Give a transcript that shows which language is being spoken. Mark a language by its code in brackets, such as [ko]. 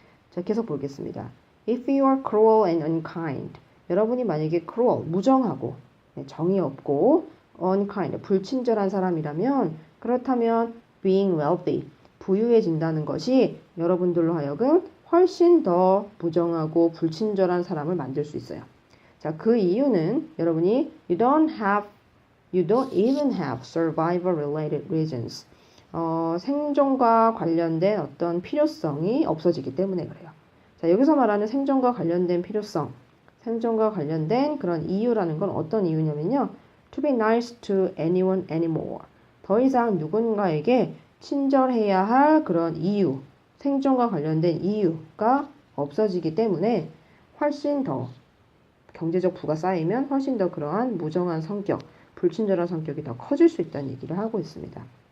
[ko] 자, 계속 보겠습니다. [en] If you are cruel and unkind [ko] 여러분이 만약에 cruel, 무정하고 정이 없고 unkind, 불친절한 사람이라면 그렇다면 [en] being wealthy, [ko] 부유해진다는 것이 여러분들로 하여금 훨씬 더 무정하고 불친절한 사람을 만들 수 있어요. 자, 그 이유는 여러분이 [en] you don't even have survival related reasons. [ko] 생존과 관련된 어떤 필요성이 없어지기 때문에 그래요. 자, 여기서 말하는 생존과 관련된 필요성, 생존과 관련된 그런 이유라는 건 어떤 이유냐면요. [en] To be nice to anyone anymore. [ko] 더 이상 누군가에게 친절해야 할 그런 이유, 생존과 관련된 이유가 없어지기 때문에 훨씬 더 경제적 부가 쌓이면 훨씬 더 그러한 무정한 성격, 불친절한 성격이 더 커질 수 있다는 얘기를 하고 있습니다.